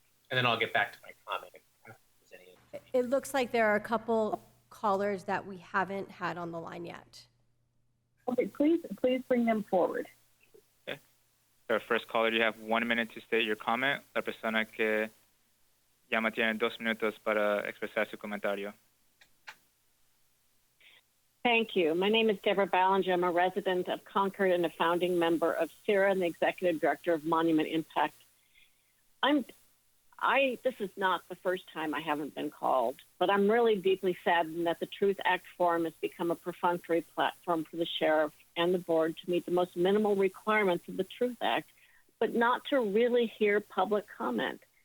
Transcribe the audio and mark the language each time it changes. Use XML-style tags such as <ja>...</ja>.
<en>And then I'll get back to my comment. It looks like there are a couple callers that we haven't had on the line yet. Okay, please bring them forward. Okay. Our first caller, you have 1 minute to state your comment.</en> <es>La persona que llama tiene 2 minutos para expresar su comentario.</es> <en>Thank you. My name is Deborah Ballinger. I'm a resident of Concord and a founding member of CCIRA and the executive director of Monument Impact. This is not the first time I haven't been called, but I'm really deeply saddened that the Truth Act Forum has become a perfunctory platform for the sheriff and the board to meet the most minimal requirements of the Truth Act, but not to really hear public comment.</en>